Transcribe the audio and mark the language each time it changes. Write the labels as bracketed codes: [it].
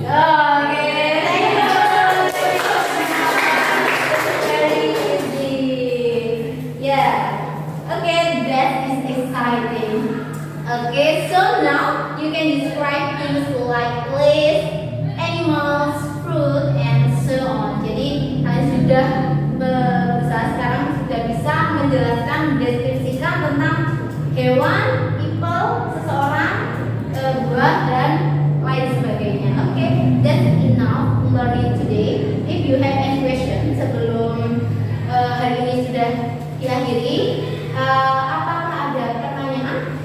[en] Oh, okay. Thank you. Very easy. Yeah. Okay, that is exciting. Okay, so now you can describe things like place, animals, fruit, and so on. [id] Jadi kalian sudah berusaha sekarang sudah bisa menjelaskan, mendeskripsikan tentang hewan, people, seseorang, buah dan lain sebagainya. [en] Oke, that's enough learning today. If you have any question [id] sebelum hari ini sudah diakhiri, apakah ada pertanyaan?